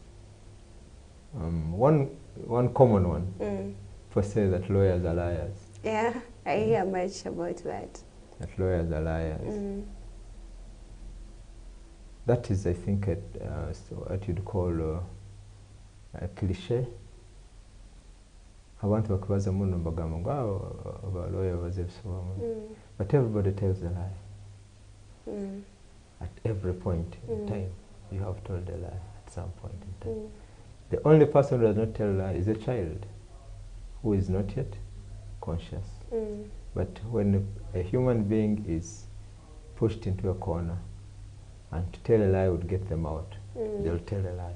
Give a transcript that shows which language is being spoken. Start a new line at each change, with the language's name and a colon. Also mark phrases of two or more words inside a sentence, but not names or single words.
English: One common one, people say that lawyers are liars. Yeah, I hear much about that. That lawyers are liars. That is, I think, so what you'd call a cliché.
Ganda: Abantu bakubaza muno bagamba ngo abaloya bazebisobamu.
English: But everybody tells a lie. At every point in time, you have told a lie at some point in time. The only person who does not tell a lie is a child who is not yet conscious. But when a human being is pushed into a corner, and to tell a lie would get them out, they'll tell a lie.